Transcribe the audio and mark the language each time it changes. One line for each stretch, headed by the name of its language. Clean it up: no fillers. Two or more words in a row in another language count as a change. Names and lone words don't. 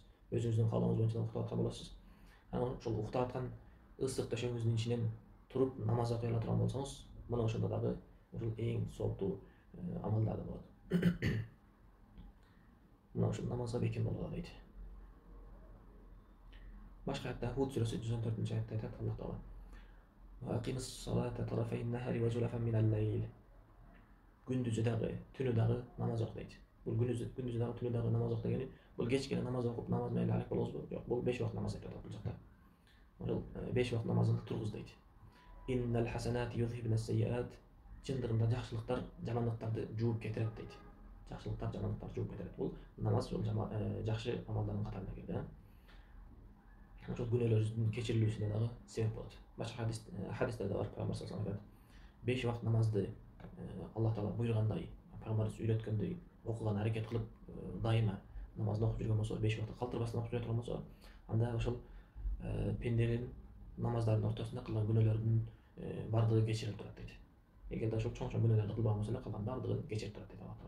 Kyrgyz: Өзүңүздүн каалооңуз боюнча уктап аткан болосуз. Анан ошол уктап аткан ысык төшөгүңүздүн ичинен туруп намаз окуй ала турган болсоңуз, мына ошондо дагы ушул эң сооптуу амалдардан болот. Мына ушул намазга бекем болгула дейт. Башка аятта Худ сүрөсү 114-аятта айтат Аллах таала:
Arabic: "وأقم الصلاة طرفي النهار وزلفا من الليل."
Kyrgyz: Күндүзү дагы, түнү дагы намаз оку дейт. Бул күндүзү дагы, түнү дагы намаз оку дегени, бул кечке намаз окуп, намаз менен алек болобузбу? Жок, бул 5 убакыт намаз айтып атат бул жакта. Ошол 5 убакыт намазыңды тургуз дейт.
Arabic: إن الحسنات يذهبن السيئات.
Kyrgyz: Чындыгында жакшылыктар жамандыктарды жууп кетирет дейт. Жакшылыктар жамандыктарды жууп кетирет. Бул намаз ошол жакшы амалдардын катарына кирет. Ошол күнөөлөрүбүздүн кечирилүүсүнө дагы себеп болот. Башка хадистерде бар, Пайгамбар
Arabic: صلى الله عليه وسلم
Kyrgyz: 5 убакыт намазды Аллах таала буйругандай, пайгамбарыбыз үйрөткөндөй окуган аракет кылып, дайыма намазды окуп жүргөн болсо, 5 убакытты калтырбастан окуп жүрө турган болсо, анда ошол пенделин намаздардын ортосунда кылган күнөөлөрүнүн бардыгы кечирилип турат дейт. Эгерде ошол чоң күнөөлөрдү кылбаган болсо эле, калган бардыгын кечирип турат дейт Аллах таала.